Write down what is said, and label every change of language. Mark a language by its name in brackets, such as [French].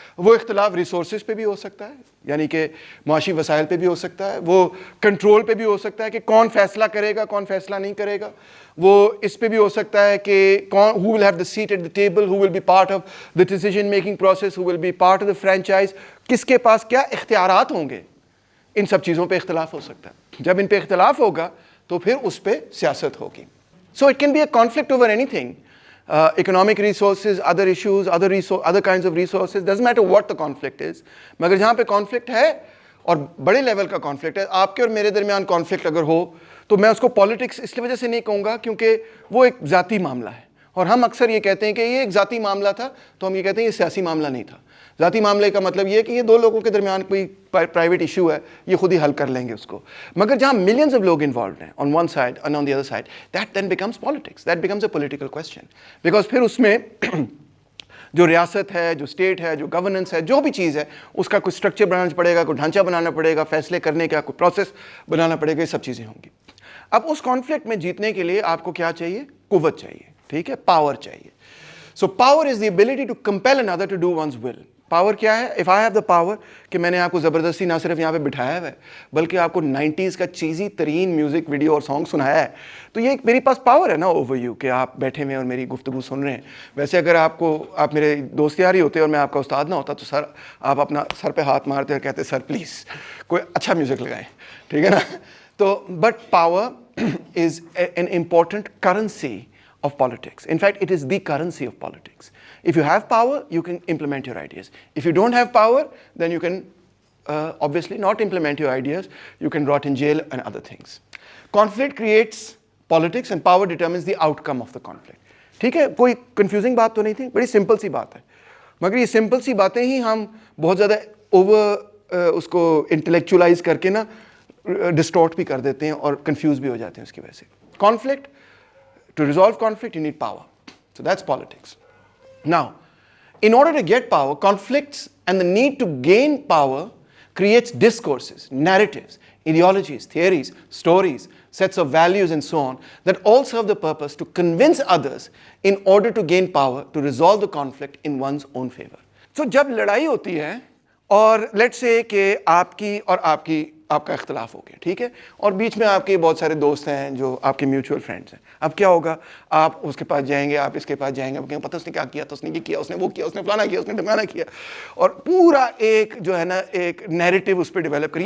[Urdu] وہ اختلاف ریسورسز پہ بھی ہو سکتا ہے, یعنی کہ معاشی وسائل پہ بھی ہو سکتا ہے, وہ کنٹرول پہ بھی ہو سکتا ہے کہ کون فیصلہ کرے گا کون فیصلہ نہیں کرے گا, وہ اس پہ بھی ہو سکتا ہے کہ کون [English] who will have the seat at the table, who will be part of the decision making process, who will be part of the franchise, [Urdu] کس کے پاس کیا اختیارات ہوں گے. ان سب چیزوں پہ اختلاف ہو سکتا ہے. جب ان پہ اختلاف ہوگا تو پھر اس پہ سیاست ہوگی. [English] So it can be a conflict over anything. Economic resources, other issues, other kinds of resources, doesn't matter what the conflict is. [Urdu] مگر جہاں پہ conflict ہے اور بڑے لیول کا conflict ہے, آپ کے اور میرے درمیان conflict اگر ہو تو میں اس کو politics اس وجہ سے نہیں کہوں گا کیونکہ وہ ایک ذاتی معاملہ ہے. اور ہم اکثر یہ کہتے ہیں کہ یہ ایک ذاتی معاملہ تھا, تو ہم یہ کہتے ہیں یہ سیاسی معاملہ نہیں تھا. ذاتی معاملے کا مطلب یہ ہے کہ یہ دو لوگوں کے درمیان کوئی پرائیویٹ ایشو ہے, یہ خود ہی حل کر لیں گے اس کو. مگر جہاں ملینز آف لوگ انوالوڈ ہیں [English] on one side and on the other side, that then becomes politics, that becomes a political question. [Urdu] Because پھر اس میں جو ریاست ہے, جو اسٹیٹ ہے, جو گورننس ہے, جو بھی چیز ہے, اس کا کوئی اسٹرکچر بنانا پڑے گا, کوئی ڈھانچہ بنانا پڑے گا, فیصلے کرنے کا کوئی پروسیس بنانا پڑے گا, یہ سب چیزیں ہوں گی. اب اس کانفلکٹ میں جیتنے کے لیے آپ کو کیا چاہیے؟ قوت چاہیے, ٹھیک ہے, پاور چاہیے. [English] So power is the ability to compel another to do one's will. [Urdu] Power کیا ہے؟ [English] if I have the power [Urdu] کہ میں نے آپ کو زبردستی نہ صرف یہاں پہ بٹھایا ہوا ہے بلکہ آپ کو 90s کا چیزی ترین میوزک ویڈیو اور سانگ سنایا ہے, تو یہ میری پاس پاور ہے نا اوور یو کہ آپ بیٹھے ہوئے اور میری گفتگو سن رہے ہیں. ویسے اگر آپ میرے دوست یاری ہوتے اور میں آپ کا استاد نہ ہوتا تو سر آپ اپنا سر پہ ہاتھ مارتے اور کہتے سر پلیز کوئی اچھا میوزک لگائیں, ٹھیک ہے نا. [English] تو but power is an important currency of politics. In fact, it is the currency of politics. If you have power, you can implement your ideas. If you don't have power, then you can obviously not implement your ideas. You can rot in jail and other things. Conflict creates politics and power determines the outcome of the conflict. [Urdu] ٹھیک ہے, کوئی confusing بات تو نہیں تھی, بڑی simple سی بات ہے. مگر یہ سمپل سی باتیں ہی ہم بہت زیادہ اوور اس کو انٹلیکچولائز کر کے نا ڈسٹورٹ بھی کر دیتے ہیں اور کنفیوز بھی ہو جاتے ہیں اس کی وجہ سے. [English] Conflict, to resolve conflict, you need power. So that's politics. Now, in order to get power, conflicts and the need to gain power creates discourses, narratives, ideologies, theories, stories, sets of values and so on that all serve the purpose to convince others in order to gain power to resolve the conflict in one's own favor. So, [Urdu] جب لڑائی ہوتی ہے اور late سے کہ آپ کا اختلاف ہو گیا, ٹھیک ہے, اور بیچ میں آپ کے بہت سارے دوست ہیں جو آپ کے میوچول فرینڈس ہیں. اب کیا ہوگا, آپ اس کے پاس جائیں گے, آپ اس کے پاس جائیں گے, آپ کہیں پتہ اس نے کیا کیا, تو اس نے یہ کیا, اس نے وہ کیا, اس نے فلانا کیا, اس نے ڈھمکانا کیا, اور پورا ایک جو ہے نا ایک نیریٹو اس پہ ڈیولپ کری.